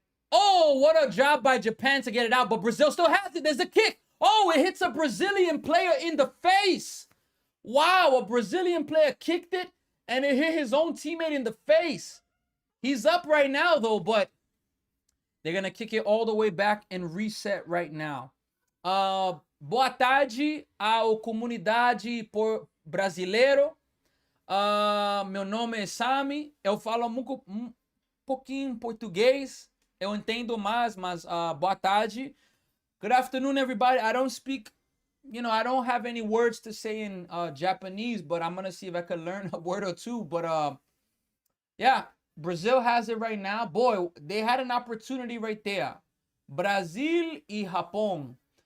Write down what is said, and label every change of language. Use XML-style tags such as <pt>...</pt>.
<en>Oh, what a job by Japan to get it out. But Brazil still has it. There's a kick. Oh, it hits a Brazilian player in the face. Wow, a Brazilian player kicked it, and it hit his own teammate in the face. He's up right now, though, but they're going to kick it all the way back and reset right now.</en> <pt>Boa tarde ao comunidade brasileiro. Meu nome é Sami. Eu falo pouquinho português. Eu entendo mais, mas boa tarde.</pt> <en>Good afternoon, everybody. I don't speak, I don't have any words to say in Japanese, but I'm going to see if I can learn a word or two. But yeah, Brazil has it right now. Boy, they had an opportunity right there. Brazil y Japón.</en>